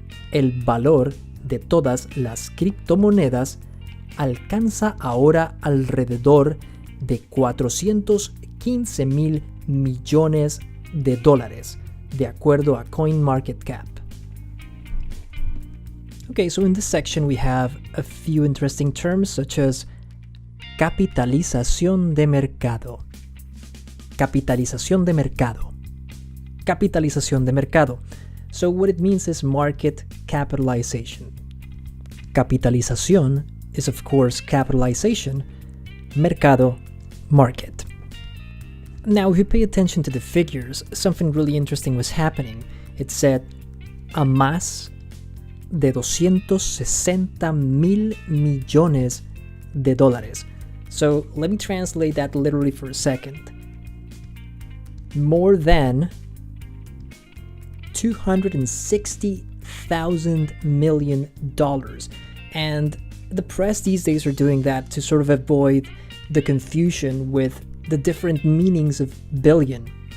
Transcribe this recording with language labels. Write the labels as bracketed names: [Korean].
[Spanish] El valor de todas las criptomonedas alcanza ahora alrededor de 415 mil millones de dólares, de acuerdo a CoinMarketCap. [English] Okay, so in this section we have a few interesting terms such as [Spanish] capitalización de mercado. Capitalización de mercado. Capitalización de mercado. [English] So what it means is market capitalization. Capitalización is of course capitalization. Mercado, market. Now if you pay attention to the figures, something really interesting was happening. It said [Spanish] a más de 260 mil millones de dólares. [English] So let me translate that literally for a second. More than 260,000 million dollars. And the press these days are doing that to sort of avoid the confusion with the different meanings of billion.